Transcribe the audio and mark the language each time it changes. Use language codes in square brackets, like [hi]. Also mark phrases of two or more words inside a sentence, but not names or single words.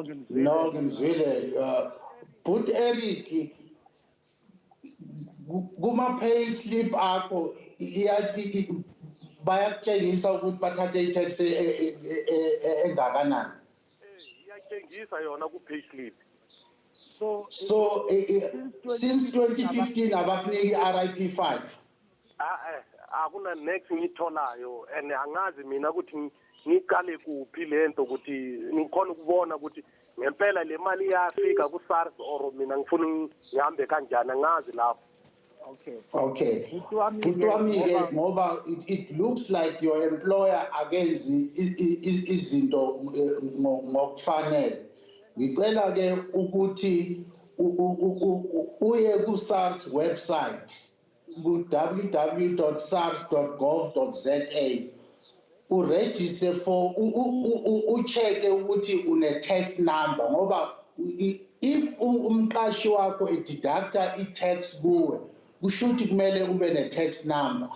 [zu] ngizwile but Eric kuma [en] pay slip [zu] akho bayakutshengisa ukuthi bathathe i-tax engakanani. Iyatshengisa yona ku [en] pay slip. So since [zu] 2015 abakuniki RIP5. Akuna next ngitholayo and angazi mina ukuthi ngiqale kuphi lento ukuthi ngikhona ukubona ukuthi ngempela le mali iyafika ku SARS or mina ngifuna ngihambe kanjani angazi lapho. Okay. Kutwami ke ngoba [en] it looks like your employer [zu] akenzi izinto ngokufanele. Ngicela ke ukuthi uye ku SARS website www.sars.gov.za uregister for ucheke ukuthi une [en] tax number [zu] ngoba if umqashi wakho ediducta i-tax kuwe kusho ukuthi kumele ube ne- [en] tax number.